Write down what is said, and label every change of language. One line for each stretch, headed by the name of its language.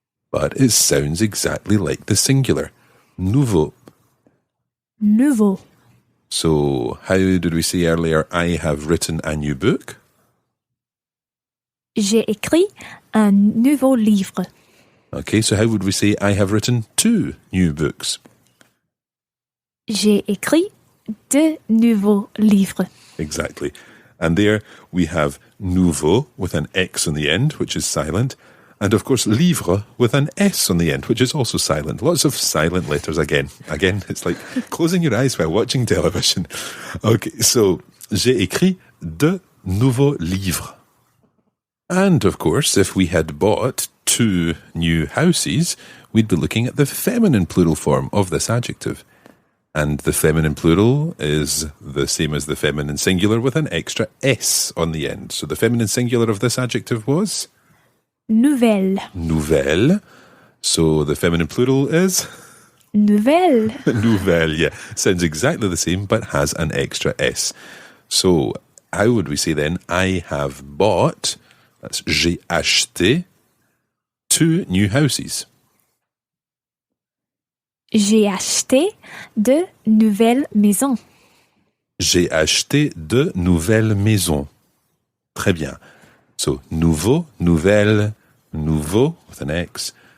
English: But it sounds exactly like the singular.
French: Nouveau. Nouveau.
English: So, how did we say earlier, I have written a new book?
French: J'ai écrit un nouveau livre.
English: Okay, so how would we say, I have written 2 new books?
French: J'ai écrit 2 nouveaux livres.
English: Exactly. And there we have nouveau with an X on the end, which is silent. And of course, livre with an S on the end, which is also silent. Lots of silent letters again. Again, it's like closing your eyes while watching television. Okay, so,
French: j'ai écrit 2 nouveaux livres.
English: And of course, if we had bought 2 new houses, we'd be looking at the feminine plural form of this adjective. And the feminine plural is the same as the feminine singular with an extra S on the end. So the feminine singular of this adjective was?
French: Nouvelle.
English: Nouvelle. So the feminine plural is?
French: Nouvelle. Nouvelle, yeah.
English: Sounds exactly the same, but has an extra S. So how would we say then, I have bought, that's
French: j'ai acheté,
English: 2 new houses.
French: J'ai acheté 2 nouvelles maisons. J'ai acheté 2 nouvelles maisons. Très bien.
English: So,
French: nouveau, nouvelle, nouveau
English: with an X,